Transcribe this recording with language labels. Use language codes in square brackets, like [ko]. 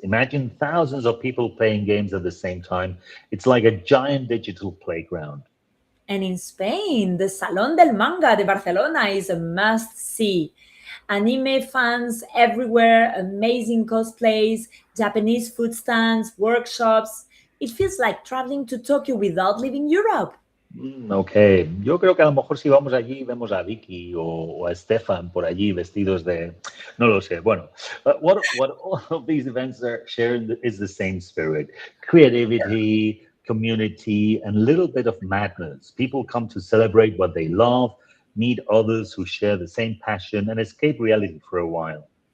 [en] Imagine thousands of people playing games at the same time. It's like a giant digital playground. And in Spain, the Salón del Manga de Barcelona is a must-see. Anime fans everywhere, amazing cosplays, Japanese food stands, workshops. It feels like traveling to Tokyo without leaving Europe. [es] Ok, yo creo que a lo mejor si vamos allí vemos a Vicky o a Stefan por allí vestidos de... No lo sé. [en] Bueno, but what all of these events are sharing is the same spirit. Creativity, community, and a little bit of madness. People come to celebrate what they love, meet others who share the same passion, and escape reality for a while.